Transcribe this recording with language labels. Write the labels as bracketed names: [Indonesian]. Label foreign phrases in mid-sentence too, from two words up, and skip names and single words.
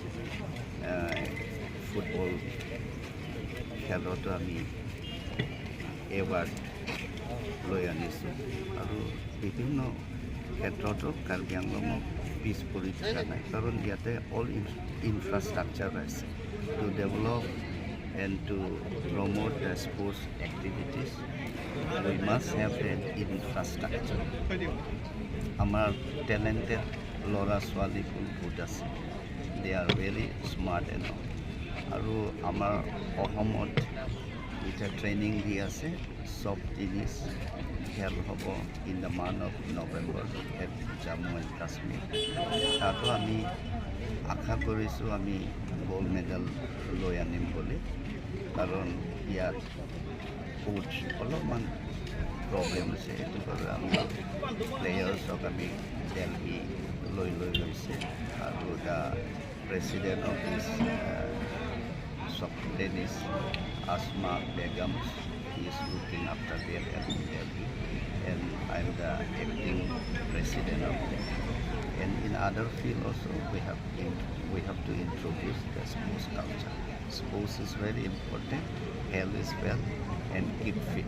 [Assamese] ফুটবল খেলতো আমি এৱাৰ্ড লৈ আনিছোঁ আৰু বিভিন্ন ক্ষেত্ৰতো কাৰ্বি আংলঙক পিছ পৰি থকা নাই কাৰণ ইয়াতে [English] all infrastructure [Assamese] আছে [English] to develop and to promote the sports activities we must have an infrastructure [Assamese] আমাৰ talented ল'ৰা ছোৱালী বহুত আছে [English] they are very smart and all [Assamese] আৰু আমাৰ অসমত এটা ট্ৰেইনিং দি আছে সব জিনিস খেল হ'ব [English] in the month of November at Jammu and Kashmir [Assamese] তাতো আমি আশা কৰিছোঁ আমি [English] gold medal [Assamese] লৈ আনিম বুলি কাৰণ ইয়াত কোচ অলপমান প্ৰব্লেম আছে এইটো কাৰণে আমি প্লেয়াৰ্ছক আমি দিল্লী লৈ গৈছে আৰু [English] the president of this টেনিছ আসমা বেগম is looking after them at Delhi and I'm the acting president of them. And in other field also we have to introduce the sports culture. Sports is very important, health is well and keep fit.